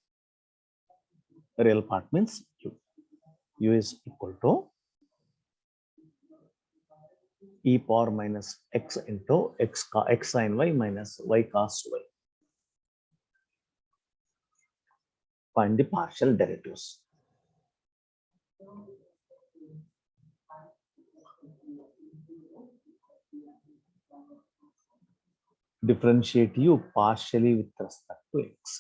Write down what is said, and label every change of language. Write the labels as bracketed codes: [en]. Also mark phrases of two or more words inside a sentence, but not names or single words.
[en] Real part means u. U is equal to e power minus x into x sin y minus y cos y. Find the partial derivatives. Differentiate u partially with respect to x.